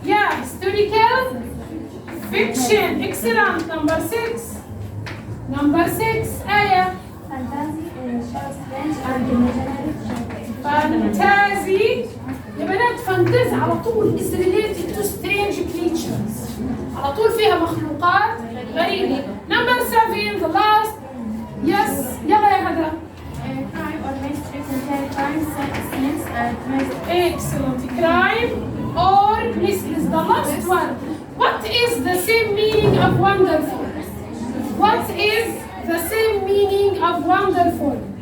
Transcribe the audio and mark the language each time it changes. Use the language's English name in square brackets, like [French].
[English] Yeah, historical fiction. Excellent. Number 6. Aya. Fantasy shows strange and imaginary characters. Fantasy. [Arabic] يا بنات فانتازي على طول [English] is related to strange creatures. [Arabic] على طول فيها مخلوقات غريبة. [English] Number 7. The last. Yes. [Arabic] يلا يا هدى. [English] Crime or mystery contain crime scenes and mystery. Excellent. Crime or mysteries. The last one. What is the same meaning of wonderful? What is the same meaning of wonderful?